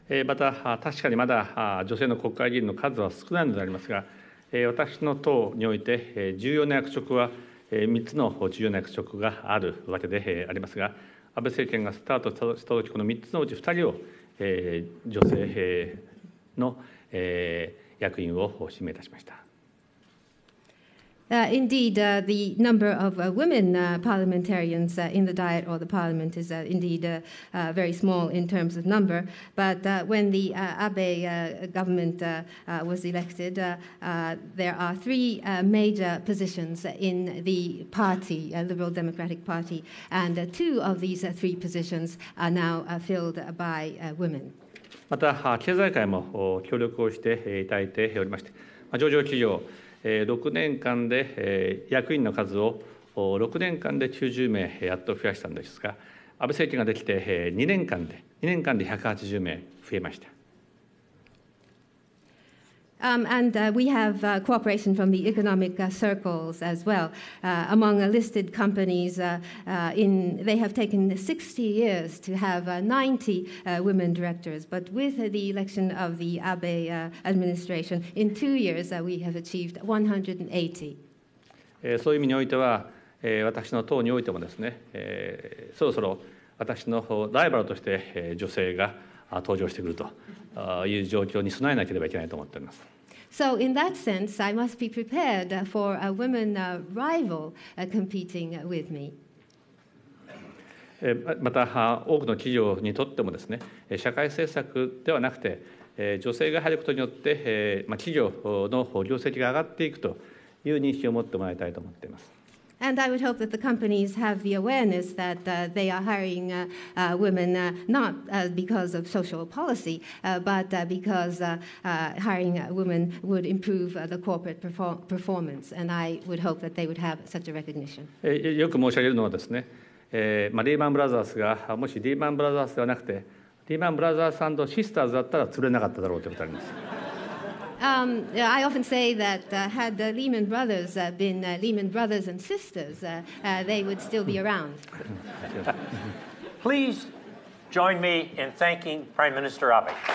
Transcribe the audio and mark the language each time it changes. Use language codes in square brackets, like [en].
[ja] また確かにまだ女性の国会議員の数は少ないのでありますが、私の党において重要な役職は3つの重要な役職があるわけでありますが、安倍政権がスタートしたとき、この3つのうち2人を女性の役員を指名いたしました。 [en] Indeed, the number of women parliamentarians in the Diet or the Parliament is indeed very small in terms of number. But when the Abe government was elected, there are three major positions in the party, Liberal Democratic Party, and two of these three positions are now filled by women. [ja] また経済界も協力をしていただいておりまして、上場企業6年間で役員の数を6年間で90名やっと増やしたんですが、安倍政権ができて2年間で180名増えました。 [en] And we have cooperation from the economic circles as well. Among listed companies, they have taken 60 years to have 90 women directors. But with the election of the Abe administration, in 2 years we have achieved 180. [ja] そういう意味においては、私の党においてもですね、そろそろ私のライバルとして女性が登場してくるという状況に備えなければいけないと思っております。 [en] So in that sense, I must be prepared for a women rival competing with me. [ja] また多くの企業にとってもですね、社会政策ではなくて女性が入ることによって企業の業績が上がっていくという認識を持ってもらいたいと思っています。 [en] And I would hope that the companies have the awareness that they are hiring women not because of social policy, but because hiring women would improve the corporate performance. And I would hope that they would have such a recognition. [ja] よく申し上げるのはですね、リーマンブラザーズがもしリーマンブラザーズではなくてリーマンブラザーズ&シスターズだったら釣れなかっただろうということがあります。 [en] I often say that had the Lehman Brothers been Lehman Brothers and Sisters, they would still be around. Please join me in thanking Prime Minister Abe.